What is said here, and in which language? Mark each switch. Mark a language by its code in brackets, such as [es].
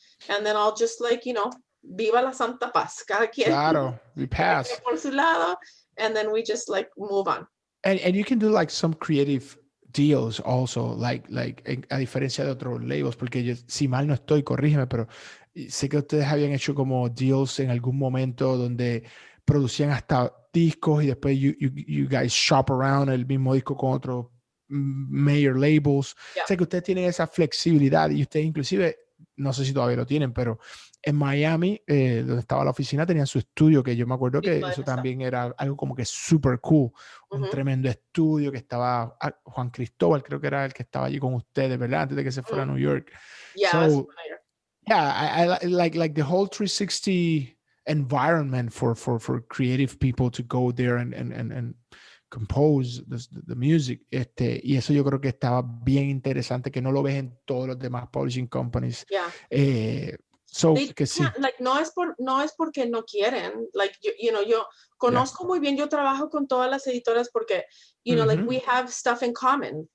[en] And then I'll just like, you know, [es] viva la santa paz. Cada quien. [en] Claro, we pass. [es] Por su lado, [en] and then we just like move on. And you can do like some creative deals also, [es] like a diferencia de otros labels, porque yo, si mal no estoy, corrígeme, pero sé que ustedes habían hecho como deals en algún momento donde producían hasta discos y después [en] you guys shop around [es] el mismo disco con otros major labels. Sé que ustedes tienen esa flexibilidad, y ustedes inclusive, no sé si todavía lo tienen, pero en Miami, donde estaba la oficina, tenían su estudio, que yo me acuerdo que eso también era algo como que super cool. Un tremendo estudio que estaba, Juan Cristóbal creo que era el que estaba allí con ustedes, ¿verdad? Antes de que se fuera a New York. [en] So, I like the whole 360 environment for creative people to go there and compose the music. [es] Y eso yo creo que estaba bien interesante, que no lo ves en todos los demás publishing companies. So, que sí. Like, no es porque no quieren. Like, you know, yo conozco muy bien, yo trabajo con todas las editoras porque, you know, [en] like we have stuff in common.